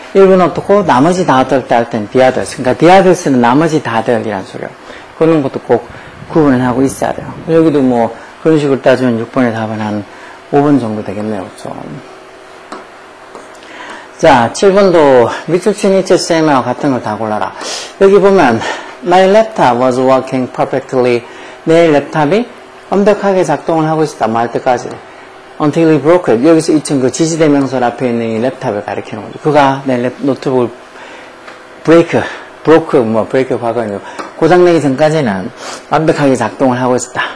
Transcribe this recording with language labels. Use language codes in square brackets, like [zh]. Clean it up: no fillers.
[ko] 일부는 어떻고 나머지 다 어떻다 할 때는 the others. 그러니까 the others는 나머지 다들이란 소리예요. 그런 것도 꼭 구분을 하고 있어야 돼요. 여기도 그런 식으로 따지면 6번의 답은 한 5번 정도 되겠네요. 그렇죠? 자, 7번도 미술친 이체 쌤하고 같은 걸 다 골라라. 여기 보면 [en] My laptop was working perfectly. [ko] 내 랩탑이 완벽하게 작동을 하고 있었다. 할 때까지. [en] Until he broke it. [ko] 여기서 그 지시대명사 앞에 있는 이 랩탑을 가리키는 거죠. 그가 내 노트북을 브레이크 과거는 고장내기 전까지는 완벽하게 작동을 하고 있었다.